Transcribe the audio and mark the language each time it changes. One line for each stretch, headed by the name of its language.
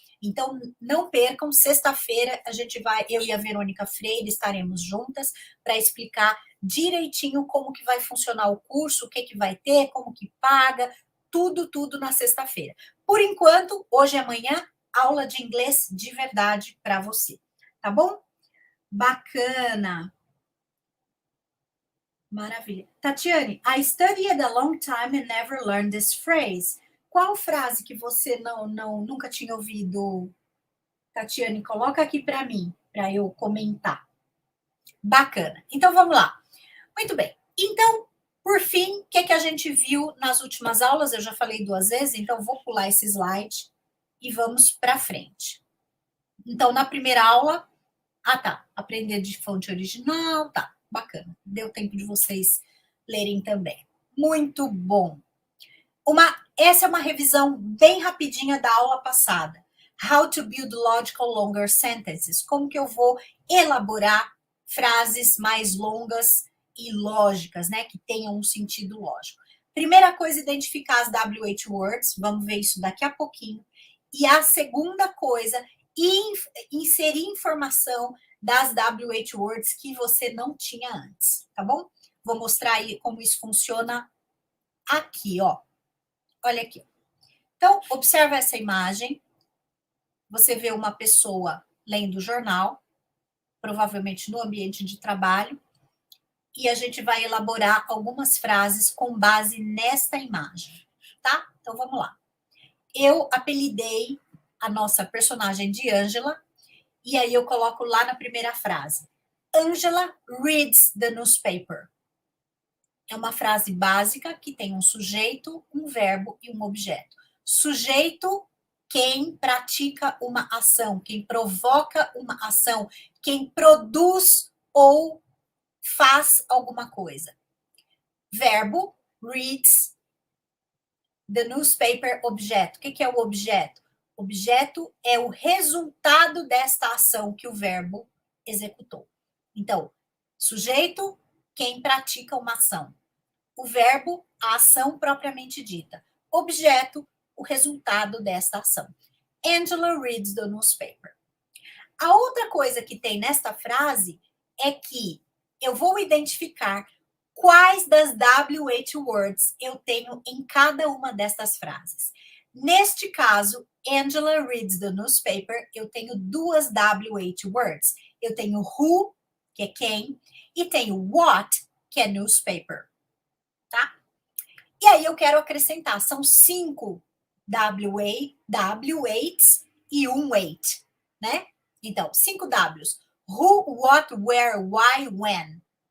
Portuguese: Então, não percam, sexta-feira eu e a Verônica Freire estaremos juntas para explicar direitinho como que vai funcionar o curso, o que vai ter, como que paga, tudo na sexta-feira. Por enquanto, hoje e amanhã, aula de inglês de verdade para você, tá bom? Bacana! Maravilha.
English: Tatiane, I studied a long time and never learned this phrase.
Portuguese: Qual frase que você nunca tinha ouvido? Tatiane, coloca aqui para mim, para eu comentar. Bacana. Então, vamos lá. Muito bem. Então, por fim, o que a gente viu nas últimas aulas? Eu já falei 2 vezes, então vou pular esse slide e vamos para frente. Então, na primeira aula, aprender de fonte original, bacana. Deu tempo de vocês lerem também. Muito bom. Essa é uma revisão bem rapidinha da aula passada.
English: How to build logical longer sentences.
Portuguese: Como que eu vou elaborar frases mais longas e lógicas, né? Que tenham um sentido lógico. Primeira coisa, identificar as WH words. Vamos ver isso daqui a pouquinho. E a segunda coisa, inserir informação das WH words que você não tinha antes, tá bom? Vou mostrar aí como isso funciona aqui, ó. Olha aqui. Então, observa essa imagem. Você vê uma pessoa lendo o jornal, provavelmente no ambiente de trabalho, e a gente vai elaborar algumas frases com base nesta imagem, tá? Então, vamos lá. Eu apelidei a nossa personagem de Angela, e aí eu coloco lá na primeira frase.
English: Angela reads the newspaper.
Portuguese: É uma frase básica que tem um sujeito, um verbo e um objeto. Sujeito, quem pratica uma ação, quem provoca uma ação, quem produz ou faz alguma coisa. Verbo,
English: reads the newspaper,
Portuguese: objeto. O que é o objeto? Objeto é o resultado desta ação que o verbo executou. Então, sujeito, quem pratica uma ação. O verbo, a ação propriamente dita. Objeto, o resultado desta ação.
English: Angela reads the newspaper.
Portuguese: A outra coisa que tem nesta frase é que eu vou identificar quais das WH words eu tenho em cada uma destas frases. Neste caso,
English: Angela reads the newspaper,
Portuguese: eu tenho 2 WH words. Eu tenho who, que é quem, e tenho what, que é newspaper. Tá? E aí eu quero acrescentar, são 5 WHs e um weight, né? Então,
English: 5 Ws. Who, what, where, why, when.